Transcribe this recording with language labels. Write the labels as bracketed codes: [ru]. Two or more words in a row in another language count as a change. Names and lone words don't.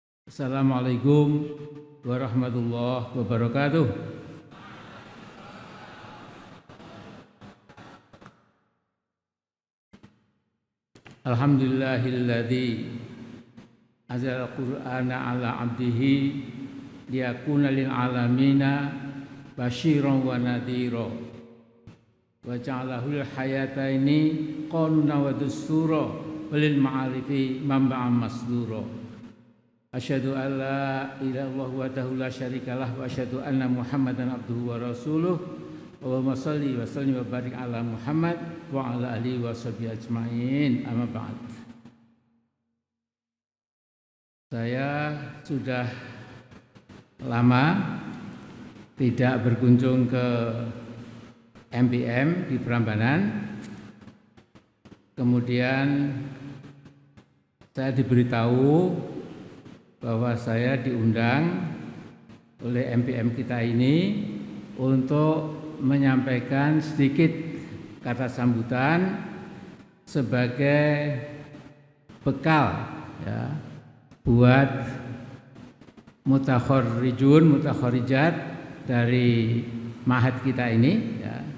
[ar] السلام عليكم ورحمة الله وبركاته. الحمد لله الذي أنزل القرآن على عبده ليكون للعالمين بشيرا ونذيرا وجعله للحياتين قانونا ودستورا وللمعارف منبعا مصدورا. أشهد أن لا إله إلا الله وحده لا شريك له وأشهد أن محمدا عبده ورسوله. اللهم صل وسلم وبارك على محمد وعلى آله وصحبه أجمعين. أما بعد. [id] Saya sudah lama tidak berkunjung ke MPM di Prambanan. Kemudian saya diberitahu bahwa saya diundang oleh MPM kita ini untuk menyampaikan sedikit kata sambutan sebagai bekal ya, buat mutakharijat dari ma'had kita ini ya.